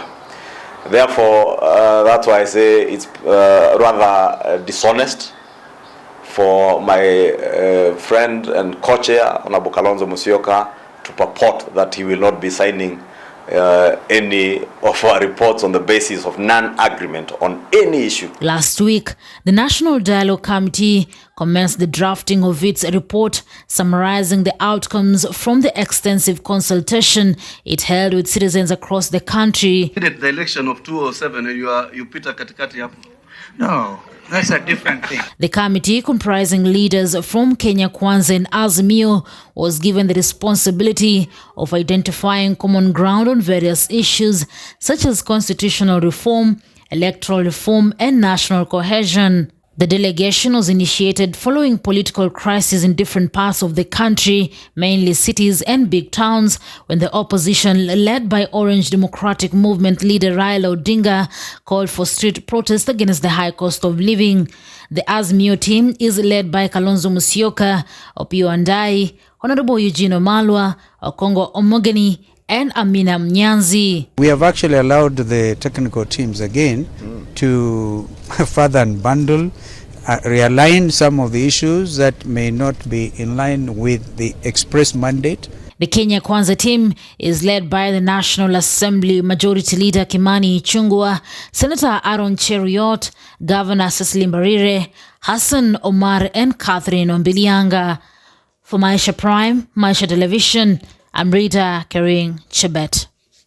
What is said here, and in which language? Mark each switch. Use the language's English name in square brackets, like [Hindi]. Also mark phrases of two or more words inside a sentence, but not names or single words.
[English] Therefore, that's why I say it's rather dishonest for my friend and co-chair, Honorable Kalonzo Musyoka, to purport that he will not be signing any of our reports on the basis of non-agreement on any issue. Last week, the National Dialogue Committee commenced the drafting of its report summarizing the outcomes from the extensive consultation it held with citizens across the country. The election of 2007, you Peter [Swahili] katikati hapo. [English] No, that's a different thing. The committee, comprising leaders from Kenya Kwanza and Azimio, was given the responsibility of identifying common ground on various issues such as constitutional reform, electoral reform, and national cohesion. The delegation was initiated following political crises in different parts of the country, mainly cities and big towns, when the opposition, led by Orange Democratic Movement leader Raila Odinga, called for street protests against the high cost of living. The Azimio team is led by Kalonzo Musyoka, Opiyo Wandayi, Honorable Eugene Wamalwa, Okongo Omogeni, and Amina Mnyanzi. We have actually allowed the technical teams again to further unbundle, realign some of the issues that may not be in line with the express mandate. The Kenya Kwanza team is led by the National Assembly Majority Leader Kimani Ichung'wah, Senator Aaron Cheruiyot, Governor Cecily Mbarire, Hassan Omar, and Catherine Ombilianga. For Maisha Prime, Maisha Television, I'm Rita Kering Chebet.